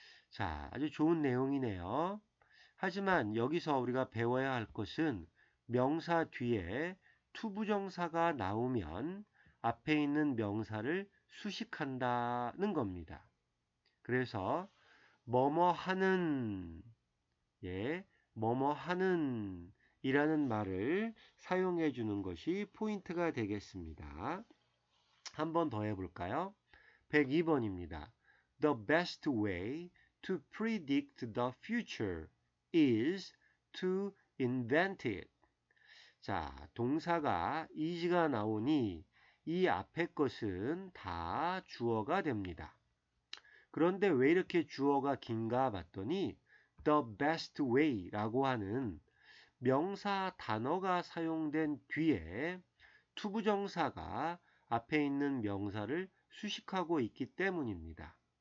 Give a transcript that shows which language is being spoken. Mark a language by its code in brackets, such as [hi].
[ko] 자, 아주 좋은 내용이네요. 하지만 여기서 우리가 배워야 할 것은 명사 뒤에 투부정사가 나오면 앞에 있는 명사를 수식한다는 겁니다. 그래서 뭐뭐 하는, 뭐뭐 하는 이라는 말을 사용해 주는 것이 포인트가 되겠습니다. 한 번 더 해볼까요? 102번입니다. [en] The best way to predict the future is to invent it. [ko] 자, 동사가 is가 나오니 이 앞에 것은 다 주어가 됩니다. 그런데 왜 이렇게 주어가 긴가 봤더니 [en] the best way [ko] 라고 하는 명사 단어가 사용된 뒤에 투부정사가 앞에 있는 명사를 수식하고 있기 때문입니다.